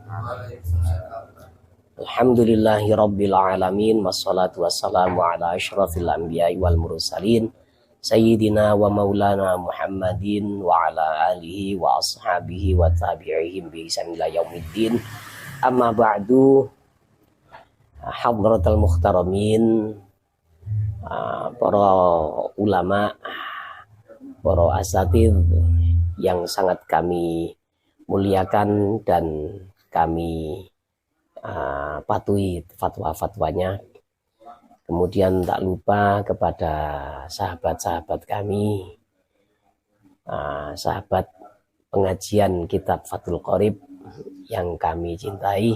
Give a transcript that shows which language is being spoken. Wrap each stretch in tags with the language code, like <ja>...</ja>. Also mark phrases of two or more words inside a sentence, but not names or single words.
<ar>الحمد لله رب العالمين. والصلاة والسلام على أشرف الأنبياء والمرسلين سيدنا ومولانا محمد وعلى آله وأصحابه وتابعيهم بإحسان إلى يوم الدين. أما بعد. حضرات المحترمين,</ar> <id>para ulama, para asatidz yang sangat kami muliakan dan kami patuhi fatwa-fatwanya. Kemudian tak lupa kepada sahabat-sahabat kami, sahabat pengajian kitab Fathul Qorib yang kami cintai.</id>